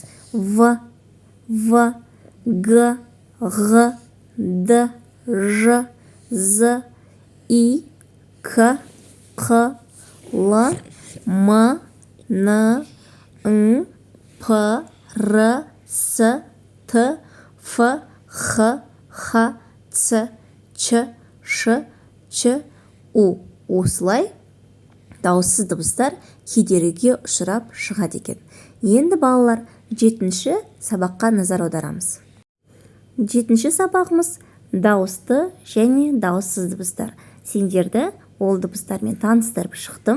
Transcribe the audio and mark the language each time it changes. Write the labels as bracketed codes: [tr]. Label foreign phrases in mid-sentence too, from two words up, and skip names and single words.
[kk] В, Г, Г, Д, Ж, З, И, К, Қ, Л, М, Н, Н, П, Р, С, Т, Ф, Х, Х, Ц, Ч, Ш, Ч, У. Осылай дауыссыз дыбыстар кедергіге ұшырап шығады екен. Енді балалар 7-ші сабаққа назар аударамыз. 7-ші сабағымыз дауысты және дауыссыз дыбыстар. Сендерді ол дыбыстармен таныстырып шықтым.